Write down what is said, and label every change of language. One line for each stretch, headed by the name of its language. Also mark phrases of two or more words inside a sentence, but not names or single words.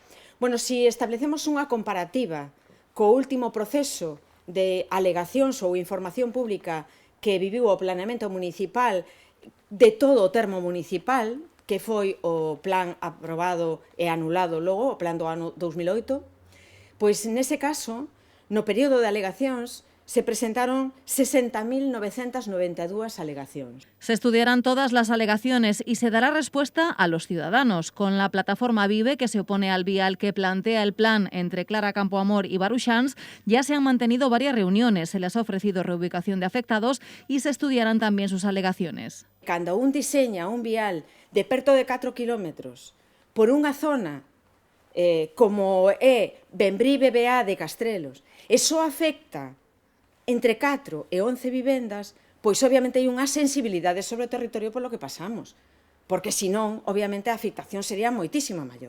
Galician: Bueno, se establecemos unha comparativa co último proceso de alegacións ou información pública que viviu o planeamento municipal de todo o termo municipal, que foi o plan aprobado e anulado logo, o plan do ano 2008, pois nese caso, no período de alegacións, se presentaron 60.992 alegacións.
Spanish: Se estudiarán todas las alegaciones y se dará respuesta a los ciudadanos. Con la plataforma Vive, que se opone al vial que plantea el plan entre Clara Campoamor y Baruxans, ya se han mantenido varias reuniones. Se les ha ofrecido reubicación de afectados y se estudiarán también sus alegaciones.
Galician: Cando un diseña un vial de perto de 4 kilómetros por unha zona como é Bembrive-BA de Castrelos, e só afecta entre 4 e 11 vivendas, pois obviamente hai unha sensibilidade sobre o territorio polo que pasamos, porque senón, obviamente, a afectación sería moitísima maior.